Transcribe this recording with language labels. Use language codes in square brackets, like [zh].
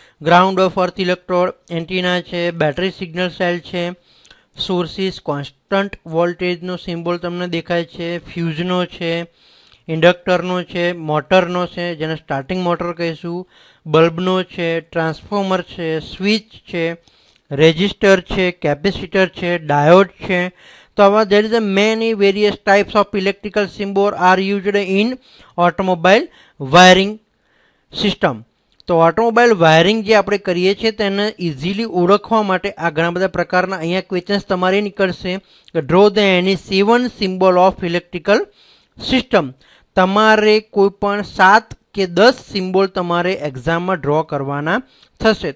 [gu] Ground of earth electrode, antenna છે, battery signal cell છે, sources constant વોલ્ટેજનો symbol તમને દેખાય છે, ફ્યુઝનો છે, ઇન્ડક્ટરનો છે, મોટરનો છે જેને સ્ટાર્ટિંગ મોટર કહીશું, બલ્બનો છે, ટ્રાન્સફોર્મર છે, સ્વિચ છે, રેઝિસ્ટર છે, કેપેસિટર છે, ડાયોડ છે. તો આવા [en] there is a many various types of electrical symbol are used in automobile wiring system. [gu] તો ઓટોમોબાઈલ વાયરિંગ જે આપણે કરીએ છીએ તેને ઇઝીલી ઓળખવા માટે આ ઘણા બધા પ્રકારના અહીંયા ક્વેશ્ચન્સ તમારે નીકળશે કે [en] Draw the any 7 symbol of electrical system. [gu] તમારે કોઈ પણ 7 કે 10 સિમ્બોલ તમારે એક્ઝામમાં ડ્રો કરવાના થશે.